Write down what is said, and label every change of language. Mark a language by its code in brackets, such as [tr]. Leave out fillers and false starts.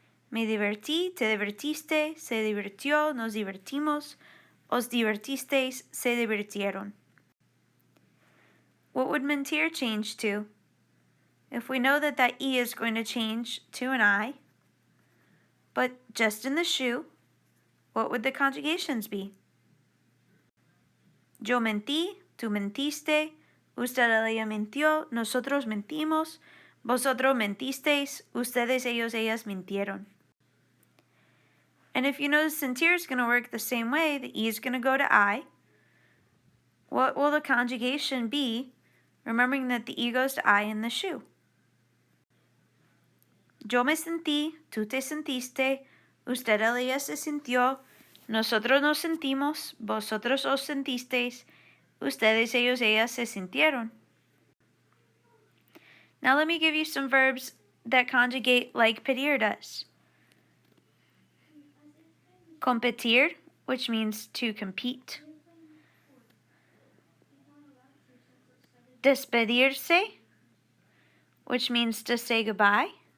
[es] Me divertí, te divertiste, se divirtió, nos divertimos, os divertisteis, se divirtieron. [en] What would mentir change to? If we know that that E is going to change to an I, but just in the shoe, what would the conjugations be? [es] Yo mentí, tú mentiste, usted ella mintió, nosotros mentimos, vosotros mentisteis, ustedes ellos ellas mintieron. [en] And if you know the sentir is going to work the same way, the E is going to go to I, what will the conjugation be, remembering that the E goes to I in the shoe? [es] Yo me sentí, tú te sentiste, usted ella se sintió, nosotros nos sentimos, vosotros os sentisteis, ustedes ellos ellas se sintieron. [en] Now let me give you some verbs that conjugate like pedir does. Competir, which means to compete. Despedirse, which means to say goodbye.